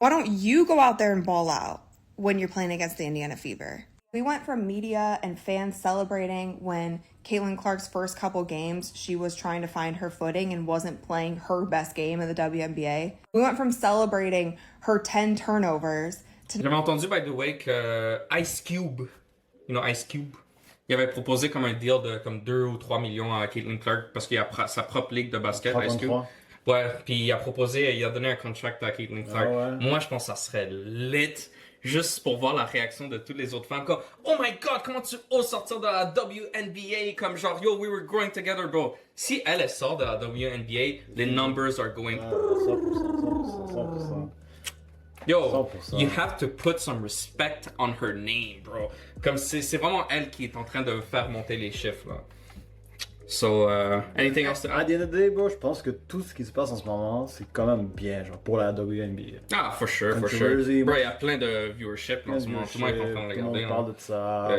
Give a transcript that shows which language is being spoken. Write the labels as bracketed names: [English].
[English] Why don't you go out there and ball out when you're playing against the Indiana Fever? We went from media and fans celebrating when Caitlin Clark's first couple games, she was trying to find her footing and wasn't playing her best game in the WNBA. We went from celebrating her 10 turnovers to... [French] J'avais entendu, [English] by the way, [French] que Ice Cube, [English] you know Ice Cube, [French] il avait proposé comme un deal de comme 2 ou 3 millions à Caitlin Clark parce qu'il a sa propre ligue de basket, Ice Cube. Ouais, puis il a donné un contract à Caitlin Clark. Ah ouais. Moi, je pense que ça serait lit. Juste pour voir la réaction de toutes les autres femmes. Comme, [English] oh my god, [French] comment tu oses sortir de la WNBA? Comme genre, [English] yo, we were growing together, bro. [French] Si elle sort de la WNBA, les [English] numbers are going. 100%. Yo, 100%. you have to put some respect on her name, bro. [French] Comme c'est vraiment elle qui est en train de faire monter les chiffres, là. [English] So, anything else to [French] À [English] add? the end of the day, bro, [French] je pense que tout ce qui se passe en ce moment, c'est quand même bien, genre, pour la WNBA. [English] Ah, for sure, for sure. Controversy, [French] Bro, il y a plein de viewership en ce moment. Tout le monde est en train de Tout le regarder. monde parle de ça.